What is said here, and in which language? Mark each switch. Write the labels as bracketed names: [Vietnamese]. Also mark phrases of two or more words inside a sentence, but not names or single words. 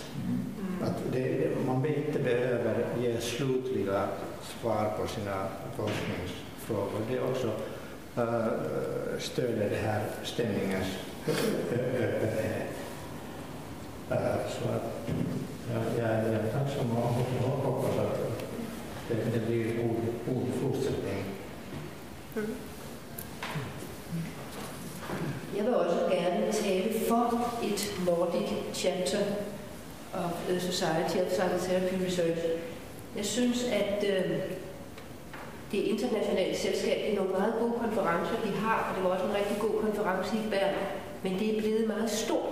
[Swedish] Att man inte behöver ge slutliga svar på sina forskningsfrågor. Det också stöder det här stämningens öppenhet. Så att jag är tacksam och hoppas att det blir god fortsättning. [Danish] Jeg vil også gerne tale Nordic Chapter of the Society of Psychotherapy Research. Jeg synes, at det internationale selskab, det er nogle meget gode konferencer, de har, og det var også en rigtig god konference i Bern, men det er blevet meget stort.